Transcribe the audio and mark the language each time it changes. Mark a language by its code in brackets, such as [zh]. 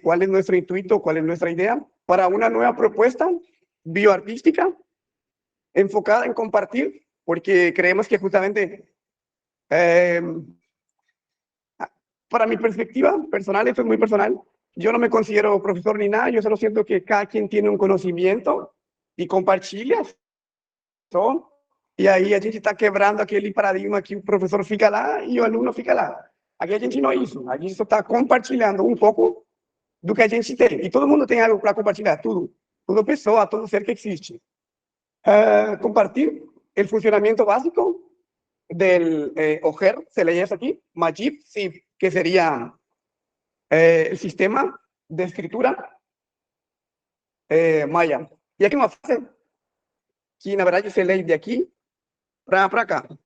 [es] ¿Cuál es nuestro intuito? ¿Cuál es nuestra idea? Para una nueva propuesta bioartística enfocada en compartir, porque creemos que justamente, para mi perspectiva personal, esto es muy personal, yo no me considero profesor ni nada, yo solo siento que cada quien tiene un conocimiento y compartilha, ¿no? [pt] E aí a gente está quebrando aquele paradigma que o professor fica lá e o aluno fica lá. Aqui a gente não é isso, a gente só está compartilhando um pouco do que a gente tem. E todo mundo tem algo para compartilhar, tudo. Toda pessoa, todo ser que existe. [es] Compartir el funcionamiento básico del OGER, se lee eso aquí, Majib, sí, que sería el sistema de escritura maya. [pt] E aqui uma frase que, na verdade, se lê de aqui para cá.